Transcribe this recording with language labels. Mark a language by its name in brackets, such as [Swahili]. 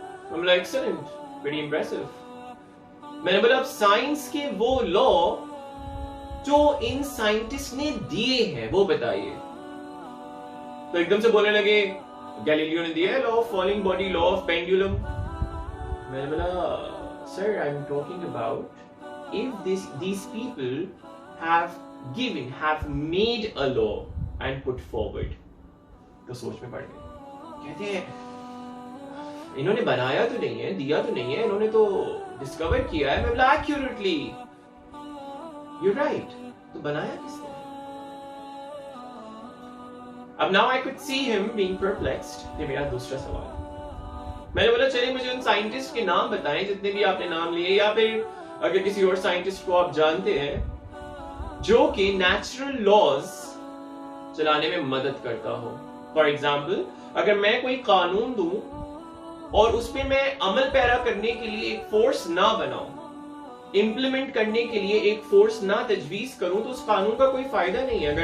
[Urdu] میں بولا [English] Excellent, very impressive. [Urdu] میں نے بولا اب سائنس کے وہ لا جو ان سائنٹسٹ نے دیے ہیں وہ بتائیے. تو ایک دم سے بولنے لگے گیلیلیو نے دیا ہے law of falling body, law of pendulum. میں نے بولا [English] Sir I am talking about if these people have made a law and put forward. [Urdu] تو سوچ میں پڑ گئے, کہتے ہیں انہوں نے بنایا تو نہیں ہے, دیا تو نہیں ہے, انہوں نے تو ڈسکور کیا ہے. میں بولا [English] accurately you're right. [Urdu] تو بنایا کس نے؟ اب [English] now I could see him being perplexed. [Urdu] یہ میرا دوسرا سوال. میں نے بولا چلیے مجھے ان سائنٹسٹ کے نام بتائیں جتنے بھی آپ نے نام لیے, یا پھر اگر کسی اور سائنٹسٹ کو آپ جانتے ہیں جو کہ نیچرل لاز چلانے میں مدد کرتا ہو. [English] for example [Urdu] اگر میں کوئی قانون دوں اور اس پہ میں عمل پیرا کرنے کے لیے ایک فورس نہ بناؤں, امپلیمنٹ کرنے کے لیے ایک فورس نہ تجویز کروں, تو اس قانون کا کوئی فائدہ نہیں ہے.